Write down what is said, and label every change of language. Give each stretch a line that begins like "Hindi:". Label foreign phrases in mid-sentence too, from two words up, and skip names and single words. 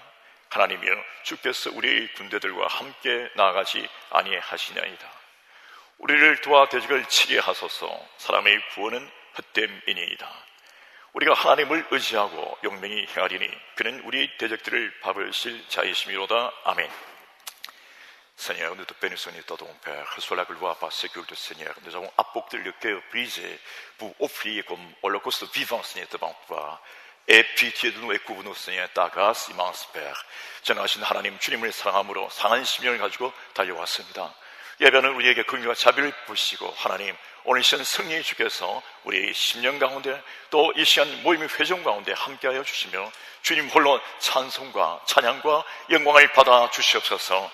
Korean: 하나님이여, 주께서 우리의 군대들과 함께 나아가지 아니하시나이다. 우리를 도와 대적을 치게 하소서. 사람의 구원은 헛됨이니이다. 우리가 하나님을 의지하고 용맹히 행하리니 그는 우리의 대적들을 밟으실 자이심이로다. Amen.
French: Seigneur, nous te bénissons et t'adorons, Père. Reçois la gloire par ce culte, Seigneur. Nous avons apporté le cœur brisé pour offrir comme holocauste vivant, Seigneur, devant toi. Et pitié de nous et couvre-nous, Seigneur, ta grâce immense, Père.
Korean: 전하신 하나님, 주님을 사랑함으로 상한 심령을 가지고 달려왔습니다. 예배는 우리에게 긍휼과 자비를 부으시고 하나님, 오늘 이 시간 승리의 주께서 우리의 심령 가운데 또 이 시간 모임의 회중 가운데 함께하여 주시며 주님 홀로 찬송과 찬양과 영광을 받아 주시옵소서.